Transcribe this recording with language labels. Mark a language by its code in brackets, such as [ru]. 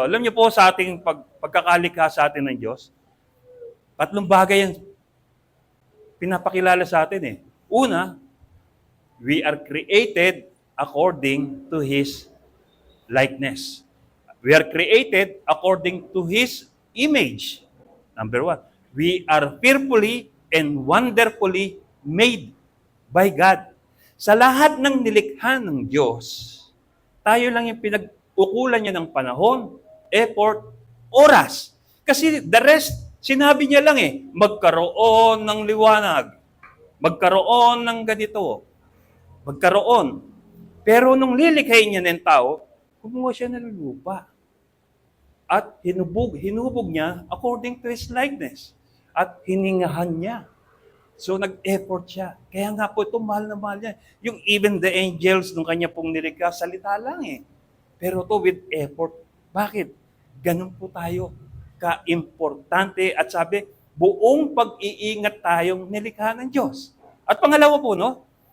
[tl] Alam niyo po sa ating pagkakalikha sa atin ng Diyos, tatlong bagay ang pinapakilala sa atin eh. Una, [en] we are created according to His likeness. We are created according to His image. Number one, we are fearfully and wonderfully made by God. [tl] Sa lahat ng nilikha ng Diyos, tayo lang yung pinag-ukulan niya ng panahon, effort, oras. Kasi the rest, sinabi niya lang eh, magkaroon ng liwanag, magkaroon ng ganito, magkaroon. Pero nung lilikhain niya ng tao, kumuha siya ng lupa. At hinubog niya [en] according to His likeness. [tl] At hiningahan niya. So, nag-effort siya. Kaya nga po, ito, mahal na mahal niya. Yung [en] even the angels, [tl] nung kanya pong nilikha, salita lang eh. Pero [en] to with effort. [tl] Bakit? Ganun po tayo ka-importante. At sabi, buong pag-iingat tayong nilikha ng Diyos. At pangalawa po, no?